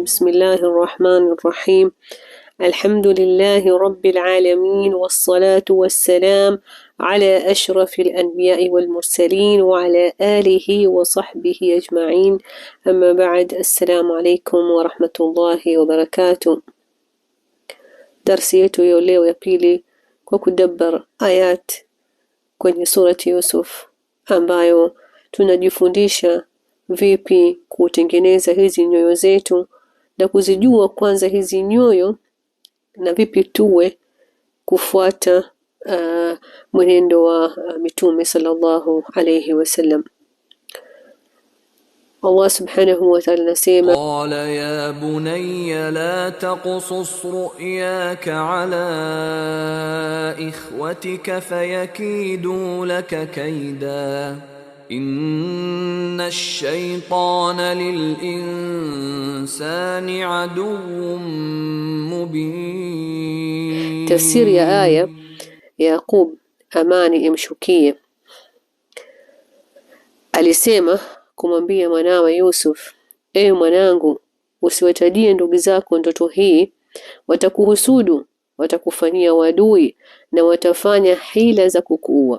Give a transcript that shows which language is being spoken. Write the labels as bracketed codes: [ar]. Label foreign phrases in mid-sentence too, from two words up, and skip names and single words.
[ar] بسم الله الرحمن الرحيم. الحمد لله رب العالمين، والصلاة والسلام على أشرف الأنبياء والمرسلين وعلى آله وصحبه أجمعين. أما بعد، السلام عليكم ورحمة الله وبركاته. [sw] Darsi yetu ya leo ya pili kwa kudabbar ayat kwenye surati Yusuf, ambayo tunajifundisha vipi kutengeneza hizi nyoyo zetu na kuzijua kwanza hizi nyoyo, na vipi tuwe kufuata mwenendo wa mitume [ar] صلى الله عليه وسلم. [sw] Allah [ar] سبحانه وتعالى [sw] nasema, [ar] قال يا بني لا تقصص رؤياك على إخوتك فيكيدوا لك كيدا إن الشيطان للإنسان عدو مبين. [sw] Tafsiri ya aya, Yaqub amani imshukie alisema kumwambia mwanawe Yusuf, ewe mwanangu, usiwatajie ndugu zako ndoto hii, watakuhusudu, watakufanyia wadui na watafanya hila za kukuua.